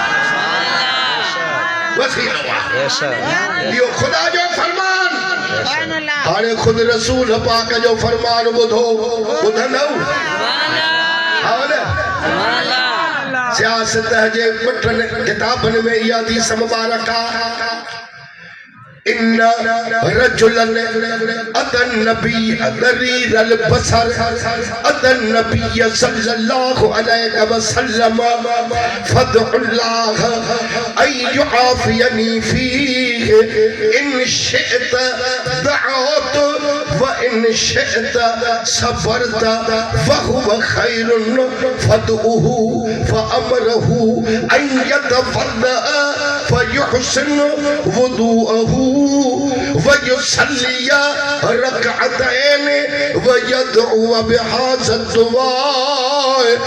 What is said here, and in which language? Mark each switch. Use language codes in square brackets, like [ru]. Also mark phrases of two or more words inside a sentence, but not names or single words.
[sd] اهو خدا جو فرمان هاڻي خود رسول پاڪ جو فرمان ٻڌو ٻڌندؤ سياست جي ٻنهي ڪتابن ۾ اها حديث مبارڪ آهي [ar] ان رجلا اتى النبي ضرير البصر اتى النبي صلى الله عليه وسلم فادع الله ان يعافيني فيه ان شئت دعوت وان شئت صبرت فهو خير فادعوه فامره ان يتوضا فيحسن وضوءه ويصلي ركعتين ويدعو بهذا الدعاء